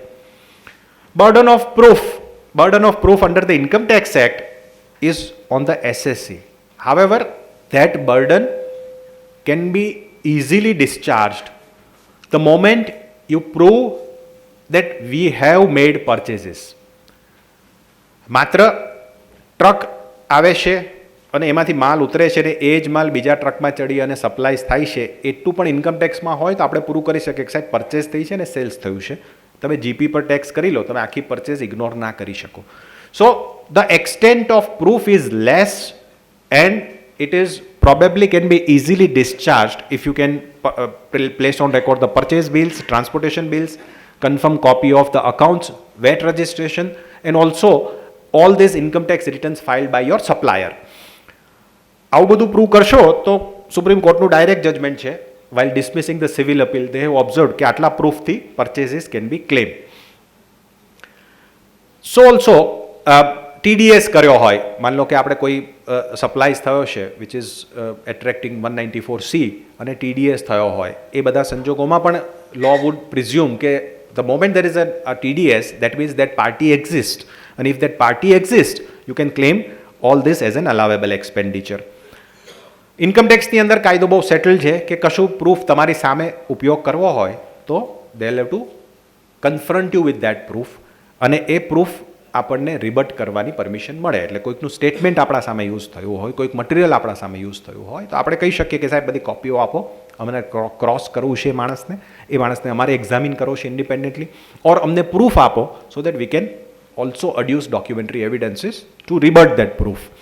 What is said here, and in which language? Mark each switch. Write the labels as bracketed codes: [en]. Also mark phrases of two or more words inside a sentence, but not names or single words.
[en] Burden of proof under the Income Tax Act is on the SSC. However, that burden can be easily discharged the moment you prove that we have made purchases. [gu] માત્ર ટ્રક આવે છે અને એમાંથી માલ ઉતરે છે ને એ જ માલ બીજા ટ્રકમાં ચડી અને સપ્લાયઝ થાય છે એટલું પણ ઇન્કમ ટેક્સમાં હોય તો આપણે પૂરું કરી શકીએ કે સાહેબ પરચેસ થઈ છે ને સેલ્સ થયું છે, તમે જીપી પર ટેક્સ કરી લો, તમે આખી પરચેસ ઇગ્નોર ના કરી શકો. [en] so the extent of proof is less and it is probably can be easily discharged if you can place on record the purchase bills, transportation bills, confirm copy of the accounts, VAT registration, and also all these income tax returns filed by your supplier. [gu] આવું બધું પ્રૂવ કરશો તો સુપ્રીમ કોર્ટનું ડાયરેક્ટ જજમેન્ટ છે. [en] while dismissing the civil appeal, they have observed [gu] કે આટલા પ્રૂફથી [en] purchases can be claimed. So also TDS [gu] કર્યો હોય, માન લો કે આપણે કોઈ સપ્લાઈઝ થયો છે [en] which is attracting 194C [gu] અને TDS થયો હોય, એ બધા સંજોગોમાં પણ [en] law would presume કે the moment there is a TDS, that means that party exists, and if that party exists, you can claim all this as an allowable expenditure. [gu] ઇન્કમ ટેક્સની અંદર કાયદો બહુ સેટલ છે કે કશું પ્રૂફ તમારી સામે ઉપયોગ કરવો હોય તો [en] they have to confront you with that proof, [gu] અને એ પ્રૂફ આપણને રિબટ કરવાની પરમિશન મળે. એટલે કોઈકનું સ્ટેટમેન્ટ આપણા સામે યુઝ થયું હોય, કોઈક મટીરિયલ આપણા સામે યુઝ થયું હોય, તો આપણે કહી શકીએ કે સાહેબ બધી કોપીઓ આપો, અમને ક્રોસ કરવું છે એ માણસને અમારે એક્ઝામિન કરવો છે ઇન્ડિપેન્ડન્ટલી, ઓર અમને પ્રૂફ આપો [en] so that we can also adduce documentary evidences to rebut that proof.